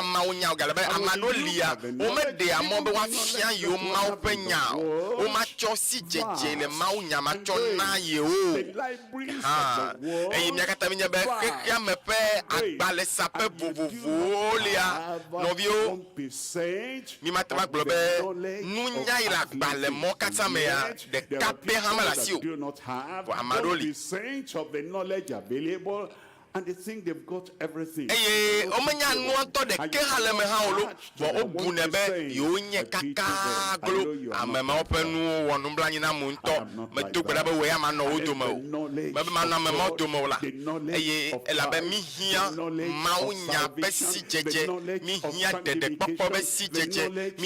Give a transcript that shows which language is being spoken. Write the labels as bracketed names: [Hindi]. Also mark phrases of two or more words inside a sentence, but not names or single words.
[Ewe] mawo nya o gale be ame aɖewo lia womeɖea mɔ be woafia yewo mawo ƒe nya o womatsɔ si dzedze le mawo nya matsɔ na yewo eye mía katã mienye be xexea me ƒe agbalẽsaƒe vovovowo lia nɔviwo mi mate ma gblɔ be nunya yi le agbalẽ mɔ katã mea ɖeka pɛ hã mele asi o vɔ ame aɖewo li [English] and they think they've got everything. [Ewe] Eye omenya nuantɔ ɖeke hã le me hã o lo vɔ wobune be yewo nye kaka glo ame mawo ƒe nuwo wɔ nublanyi na mo ŋutɔ medo gbe ɖa be woe ama nɔ wo dome o mebe manɔ ame mawo dome o la eye elabe mi hiã mawu nya ƒe si dzedze mi hiã ɖeɖekpɔkpɔ ƒe si dzedze mi